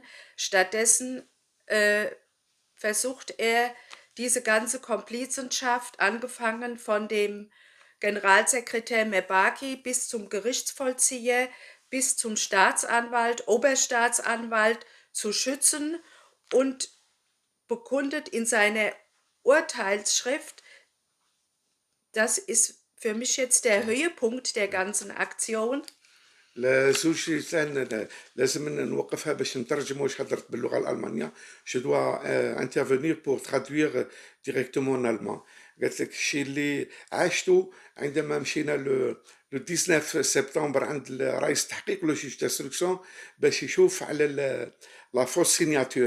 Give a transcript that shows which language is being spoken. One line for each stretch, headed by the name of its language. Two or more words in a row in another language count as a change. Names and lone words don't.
German: Stattdessen versucht er, diese ganze Komplizenschaft, angefangen von dem Generalsekretär Mebaki bis zum Gerichtsvollzieher, bis zum Staatsanwalt, Oberstaatsanwalt zu schützen, und bekundet in seiner Urteilsschrift, das ist für mich jetzt der Höhepunkt der ganzen Aktion.
Arabic: لا زوج لازم نوقفها باش نترجم واش هضرت باللغه الالمانيه.
French: Je dois intervenir pour traduire directement l'allemand.
Arabic: قالت لك الشيء اللي عشته عندما مشينا لو 19 سبتمبر عند رئيس التحقيق ولا
French: juge d'instruction
Arabic: باش يشوف على
French: la fausse signature.